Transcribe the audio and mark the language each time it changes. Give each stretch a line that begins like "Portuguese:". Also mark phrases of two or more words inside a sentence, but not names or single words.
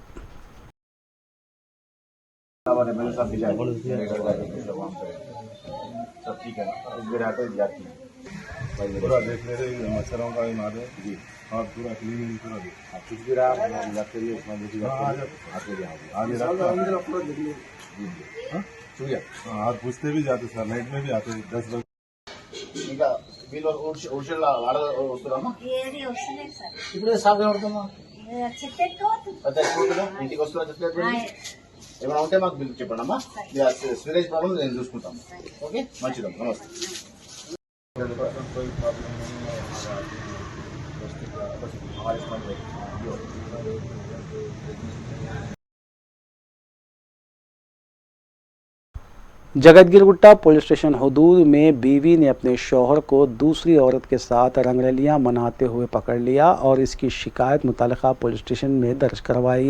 Urdu: سب ٹھیک ہے پورا دیکھ لے رہے مچھروں کا مار جی اور پورا کلین پورا کچھ بھی رہا آپ پوچھتے بھی جاتے سر نائٹ میں بھی آتے 10 بجے
Telugu: ఏమైనా ఉంటే మాకు బిల్ చెప్పండి అమ్మా,
English: storage problem
Telugu: నేను చూసుకుంటాము. ఓకే మంచిదమ్మా, నమస్తే.
Urdu: جگت گیر گٹا پولیس اسٹیشن حدود میں بیوی نے اپنے شوہر کو دوسری عورت کے ساتھ رنگرلیاں مناتے ہوئے پکڑ لیا اور اس کی شکایت متعلقہ پولیس اسٹیشن میں درج کروائی۔